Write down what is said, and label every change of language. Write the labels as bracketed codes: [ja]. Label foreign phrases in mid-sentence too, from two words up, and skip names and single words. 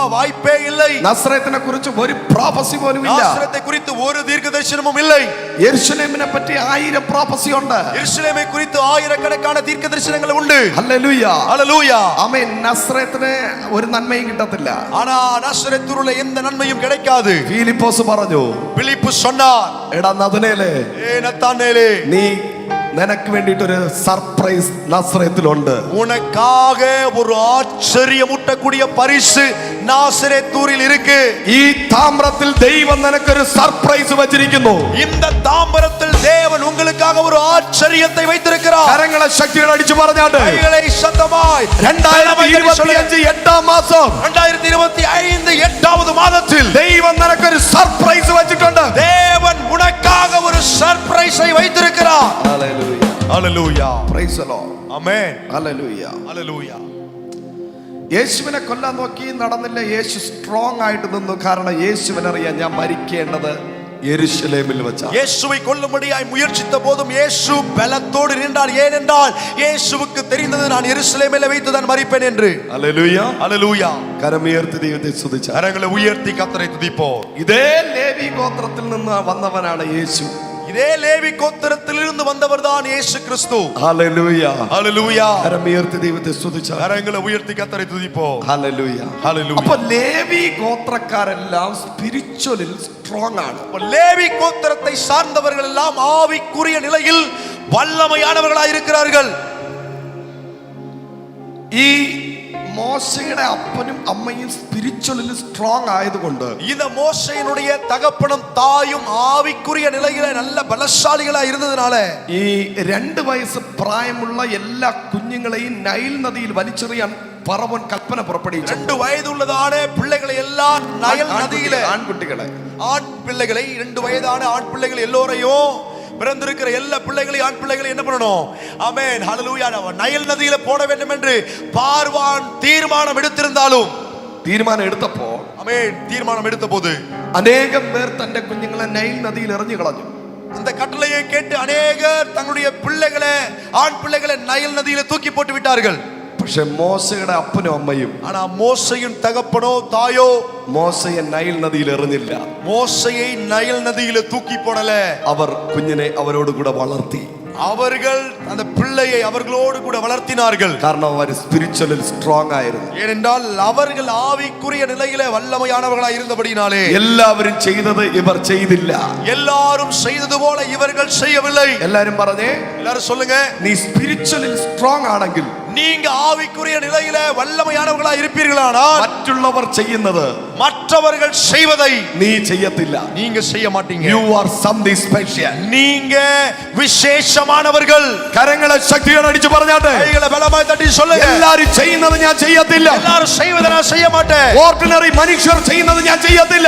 [ta] வாய்ப்பே இல்லை. [ml] നസ്രയത്തിനെ കുറിച്ച് ഒരു പ്രോഫസി പോലും ഇല്ല. [ta] நாசரேத்தை குறித்து ஒரு தீர்க்கதரிசனமும் இல்லை. [ml] യെരുശലേമിനെ പറ്റി 1000 പ്രോഫസി ഉണ്ട്. [ta] எருசலேமை குறித்து ஆயிரக்கணக்கான தீர்க்கதரிசனங்கள் உண்டு. [ml] ഹല്ലേലൂയ. [ta] ஹல்லேலூயா. [ml] ആമേൻ. നസ്രയത്തിന് ഒരു നന്മയും കിട്ടത്തില്ല. [ta] ஆனா நாசரேத்திலுள்ள எந்த நன்மையும் கிடைக்காது. [ml] ഫിലിപ്പോസ് പറഞ്ഞു, [ta] பிலிப்பு சொன்னார், [ml] എടാ നഥനയേലേ, [ta] நத்தானேலே, [ml] നീ നിനക്ക് വേണ്ടിയിട്ട് ഒരു സർപ്രൈസ് നസ്രയത്തിലുണ്ട്. [ta] உனக்காக ஒரு ஆச்சரியமூட்டக்கூடிய பரிசு நாசரேத்தூரில் இருக்கு. [ml] ഈ താമ്രത്തിൽ ദൈവം നിനക്കൊരു സർപ്രൈസ് വെച്ചിരിക്കുന്നു. [ta] இந்த தாம்பரத்தில் தேவன் உங்களுக்காக ஒரு ஆச்சரியத்தை வைத்திருக்கிறார். [ml] കരങ്ങളെ ശക്തിയോടെ അടിച്ചു പറഞ്ഞാട്ട് [ta] கைகளை சத்தமாய் [ml] 2025 8ാം മാസം [ta] 2025 8வது மாதத்தில் [ml] ദൈവം നിനക്കൊരു സർപ്രൈസ് വെച്ചിട്ടുണ്ട്. [ta] தேவன் உனக்காக ஒரு சர்ப்ரைஸை வைத்திருக்கிறார். [ml] ഹല്ലേലൂയ. [ta] ஹல்லேலூயா. [en] Praise the Lord. [ta] ஆமென். [ml] ഹല്ലേലൂയ. [ta] ஹல்லேலூயா. [ml] യേശുവിനെ കൊല്ലാൻ നോക്കി, നടന്നില്ല. യേശു സ്ട്രോങ് ആയിട്ട് നിന്നു. കാരണം യേശുവിനറിയാം ഞാൻ മരിക്കേണ്ടത് യെരുശലേമിൽ വെച്ചാണ്. [ta] இயேசுவை கொல்லும்படியாய் முயற்சித்த போதும் இயேசு பலத்தோடு நின்றார். ஏனென்றால் இயேசுவுக்கு தெரிந்தது, நான் எருசலேமில் வைத்து தான் மரிப்பேன் என்று. [ml] ഹല്ലേലൂയ. [ta] ஹல்லேலூயா. [ml] കരമുയർത്തി ദൈവത്തെ സ്തുതിച്ചാൽ. [ta] கரங்களை உயர்த்தி கர்த்தரை துதிப்போம். [ml] ഇതേ ലേവി ഗോത്രത്തിൽ നിന്ന് വന്നവനാണ് യേശു. [ta] இதே லேவி கோத்திரத்திலிருந்து வந்தவர் தான் இயேசு கிறிஸ்து. [ml] ഹല്ലേലൂയ. [ta] ஹல்லேலூயா. [ml] കരമുയർത്തി ദൈവത്തെ സ്തുതിച്ചാൽ. [ta] கரங்களை உயர்த்தி கர்த்தரை துதிப்போம். [ml] ഹല്ലേലൂയ. [ta] ஹல்லேலூயா. [ml] അപ്പൊ ലേവി ഗോത്രക്കാരെല്ലാം [en] spiritual strong [ml] ആണ്. [ta] லேவி கோத்திரத்தை சார்ந்தவர்கள் எல்லாம் ஆவிக்குரிய நிலையில் வல்லமையானவர்களாய் இருக்கிறார்கள். [ml] ഈ മോശയുടെ അപ്പനും അമ്മയും [en] spiritual strong [ml] ആയതുകൊണ്ട് [ta] இந்த மோசேயினுடைய தகப்பனும் தாயும் ஆவிக்குரிய நிலையில நல்ல பலசாலிகளா இருந்ததனால [ml] ഈ 2 വയസ്സ് പ്രായമുള്ള എല്ലാ കുഞ്ഞുങ്ങളെയും നൈൽ നദിയിൽ വലിച്ചെറിയാൻ ഫറവോൻ കൽപ്പന പുറപ്പെടുവിച്ചു. [ta] 2 வயதுள்ளதான பிள்ளைகளை எல்லாம் நைல் நதியில, [ml] ആൺകുട്ടികളെ, [ta] ஆண் பிள்ளைகளை, 2 வயதான ஆண் பிள்ளைகள் எல்லோரையும், பிறந்திருக்கிற எல்லா பிள்ளைகளையும், ஆண் பிள்ளைகளை என்ன பண்ணணும்? ஆமென். ஹல்லேலூயா. நைல் நதியில போட வேண்டும் என்று பார்வான் தீர்மானம் எடுத்திருந்தாலும், [ml] തീരുമാനം എടുത്തപ്പോ, [ta] ஆமென், தீர்மானம் எடுத்த போது [ml] അനേകം പേർ തന്റെ കുഞ്ഞുങ്ങളെ നൈൽ നദിയിൽ എറിഞ്ഞു കളഞ്ഞു. [ta] அந்த கட்டளையை கேட்டு அநேகர் தங்களுடைய பிள்ளைகளை, ஆண் பிள்ளைகளை நைல் நதியில தூக்கி போட்டு விட்டார்கள். [ml] പക്ഷെ മോശയുടെ അപ്പനും അമ്മയും, [ta] ஆனா மோசேயின் தகப்பனோ தாயோ [ml] മോശയെ നൈൽ നദിയിൽ എറിഞ്ഞില്ല. [ta] மோசேயை நைல் நதியில தூக்கி போடல. [ml] അവർ കുഞ്ഞിനെ അവരോട് കൂടെ വളർത്തി. [ta] அவர்கள் அந்த பிள்ளையை அவர்களோடு கூட வளர்த்தினார்கள். [ml] കാരണം അവർ [en] spiritual strong [ml] ആയിരുന്നു. [ta] ஏனென்றால் அவர்கள் ஆவிக்குரிய நிலையில வல்லமையானவர்களாய் இருந்தபடினாலே [ml] എല്ലാവരും ചെയ്തത് ഇവർ ചെയ്തില്ല. [ta] எல்லாரும் செய்தது போல இவர்கள் செய்யவில்லை. [ml] എല്ലാരും പറഞ്ഞേ, [ta] எல்லாரும் சொல்லுங்க, [ml] നീ [en] spiritual strong [ml] ആണെങ്കിൽ, [ta] நீங்க ஆவிக்குரிய நிலையில வல்லமையானவர்களாய் இருப்பீர்களானால் [ml] മറ്റുള്ളവർ ചെയ്യുന്നത് [ta] மற்றவர்கள் செய்வதை [ml] നീ ചെയ്യത്തില്ല. [ta] நீங்க செய்ய மாட்டீங்க. [en] You are something special. [ta] நீங்க விசேஷமானவர்கள். [ml] കരങ്ങളെ ശക്തിയോടെ അടിച്ചു പറഞ്ഞാട്ടെ, [ta] கைகளை பலமாய் தட்டி சொல்லுங்க, [ml] എല്ലാരും ചെയ്യുന്നത് ഞാൻ ചെയ്യത്തില്ല. [ta] எல்லாரும் செய்வதை நான் செய்ய மாட்டேன். [ml] ഓർഡിനറി മനുഷ്യർ ചെയ്യുന്നത് ഞാൻ ചെയ്യത്തില്ല.